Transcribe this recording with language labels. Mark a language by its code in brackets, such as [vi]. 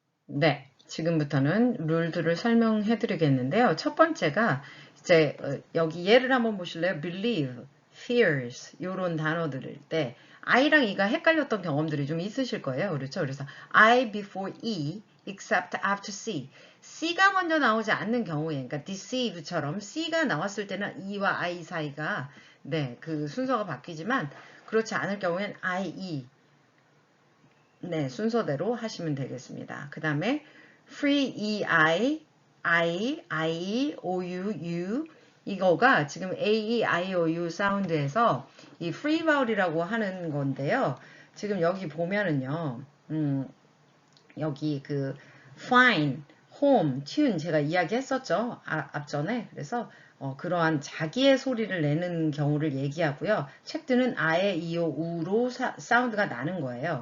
[ko] 네, 지금부터는 룰들을 설명해 드리겠는데요. 첫 번째가 이제 여기 예를 한번 보실래요? believe, fears 이런 단어들일 때 I랑 E가 헷갈렸던 경험들이 좀 있으실 거예요. 그렇죠? 그래서 [en] I before E, except after C. [ko] C가 먼저 나오지 않는 경우에, 그러니까 deceive처럼 C가 나왔을 때는 E와 I 사이가 네, 그 순서가 바뀌지만 그렇지 않을 경우엔 I, E 네, 순서대로 하시면 되겠습니다. 그 다음에 free EI, I, O, U 이거가 지금 A, E, I, O, U 사운드에서 이 free vowel이라고 하는 건데요. 지금 여기 보면은요, 여기 그 fine, home, tune 제가 이야기했었죠. 앞전에. 그래서 그러한 자기의 소리를 내는 경우를 얘기하고요. 책들은 아에, 이오, 우로 사운드가 나는 거예요.